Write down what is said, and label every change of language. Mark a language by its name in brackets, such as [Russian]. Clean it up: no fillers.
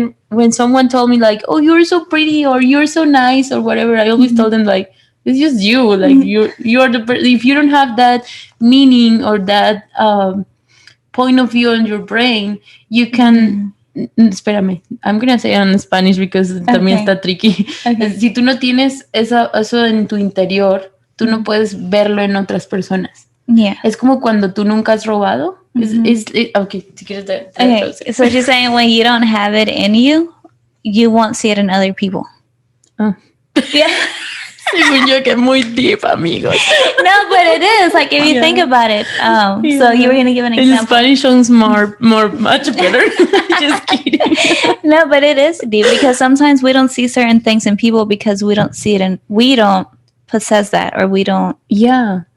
[English] When someone told me like, "Oh, you're so pretty," or "You're so nice," or whatever, I always told them like, it's just you. Like you're the if you don't have that meaning or that point of view in your brain, you can. [Spanish] Espérame, [English] I'm gonna say it in Spanish because [Spanish] también está [English] tricky. [Spanish] Si tú no tienes eso en tu interior, tú no puedes verlo en otras personas. [English] Yeah. [Spanish] Es como cuando tú nunca has robado. Okay, si quieres [English] okay. So she's saying when you don't have it in you, you won't see it in other people. Oh. Yeah. [Spanish] Según yo que muy deep, amigos. [English] No, but it is. Like, if you think about it. So you were going to give an example. In Spanish sounds much better. Just kidding. No, but it is deep because sometimes we don't see certain things in people because we don't see it and we don't possess that or we don't. Yeah.